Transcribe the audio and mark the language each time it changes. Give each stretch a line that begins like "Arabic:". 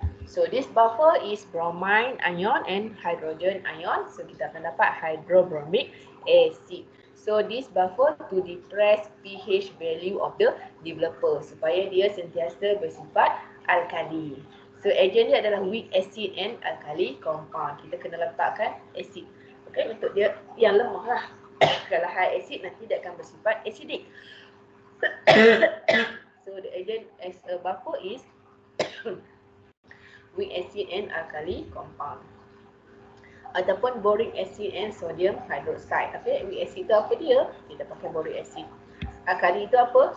English: So this buffer is bromine ion and hydrogen ion.
Malay: So kita akan dapat hydrobromic acid.
English: So this buffer to depress pH value of the developer
Malay: supaya dia sentiasa bersifat alkali.
English: So agent dia adalah weak acid and alkali compound.
Malay: Kita kena letakkan
English: acid.
Malay: Okay, untuk dia yang lemah lah. Kalau high acid nanti dia akan bersifat acidic.
English: So the agent as a buffer is weak acid and alkali compound.
Malay: Ataupun boric acid and sodium hydroxide. Okay, weak acid itu apa dia? Kita pakai boric acid. Alkali itu apa?